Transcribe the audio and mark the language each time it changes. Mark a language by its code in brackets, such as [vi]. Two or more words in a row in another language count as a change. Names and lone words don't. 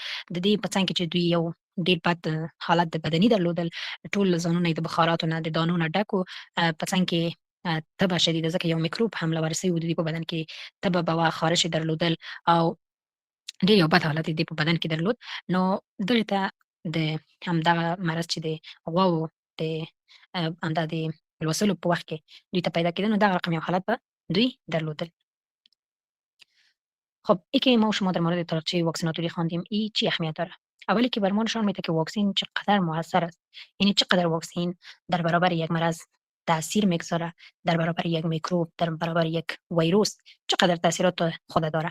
[ps] د دې په څنګ کې چې دوی یو ډېر بد حالت د بدني درلودل، ټول ځانونه یې د بخاراتو نه د دانو نه ډک و، په څنګ کې تبه شدیده، ځکه یو میکروب حمله ور سوی و د دوی په بدن کې، تبه به وه، خارش یې درلودل او ډېر یو بد حالت یې د په بدن کې درلود. نو دغې ته د همدغه مرض چې د غواوو د همدا د لوسلو په وخت کې دوی ته پیدا کېده، نو دغه رقم یو حالت به دوی درلودل. [fa] خب این که ما و شما در مورد تاریخچه واکسیناتوری خواندیم، این چی اهمیت داره؟ اولی که بر ما نشان میده که واکسن چقدر موثر است، یعنی چقدر واکسن در برابر یک مرض تاثیر میگذاره، در برابر یک میکروب، در برابر یک ویروس چقدر تاثیرات خود داره.